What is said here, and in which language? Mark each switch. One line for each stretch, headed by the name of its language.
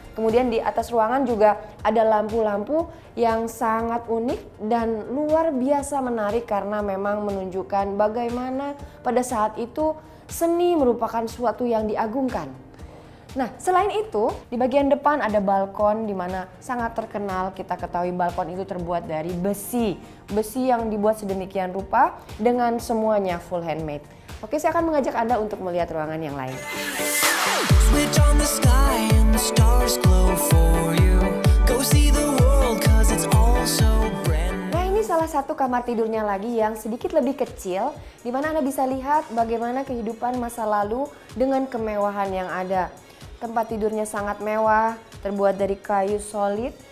Indonesian: Kemudian di atas ruangan juga ada lampu-lampu yang sangat unik dan luar biasa menarik karena memang menunjukkan bagaimana pada saat itu seni merupakan suatu yang diagungkan. Nah, selain itu, di bagian depan ada balkon di mana sangat terkenal. Kita ketahui balkon itu terbuat dari besi. Besi yang dibuat sedemikian rupa dengan semuanya full handmade. Oke, saya akan mengajak Anda untuk melihat ruangan yang lain.
English: Switch on the sky and the stars glow for you. Go see the world 'cause it's all so brand new.
Indonesian: Nah, ini salah satu kamar tidurnya lagi yang sedikit lebih kecil, di mana Anda bisa lihat bagaimana kehidupan masa lalu dengan kemewahan yang ada. Tempat tidurnya sangat mewah, terbuat dari kayu solid.